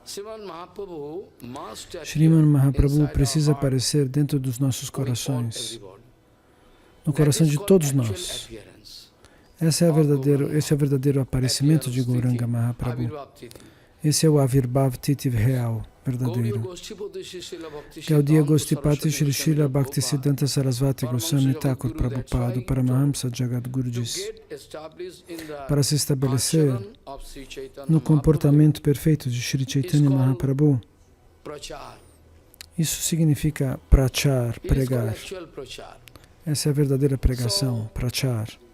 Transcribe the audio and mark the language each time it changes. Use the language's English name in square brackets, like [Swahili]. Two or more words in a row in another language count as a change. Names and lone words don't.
[Portuguese] Shriman Mahaprabhu precisa aparecer dentro dos nossos corações, no coração de todos nós. Esse é o verdadeiro aparecimento de Gauranga Mahaprabhu. Esse é o [Bangla] আবির্ভাব তিথি [Portuguese] real, verdadeiro. Gaudiya Goshtipati Shri Srila Bhaktisiddhanta Sarasvati Goswami Thakur Prabhupada, Paramahamsa Jagadguru disse: para se estabelecer no comportamento perfeito de Sri Chaitanya Mahaprabhu, isso significa prachar, pregar. Essa é a verdadeira pregação, prachar.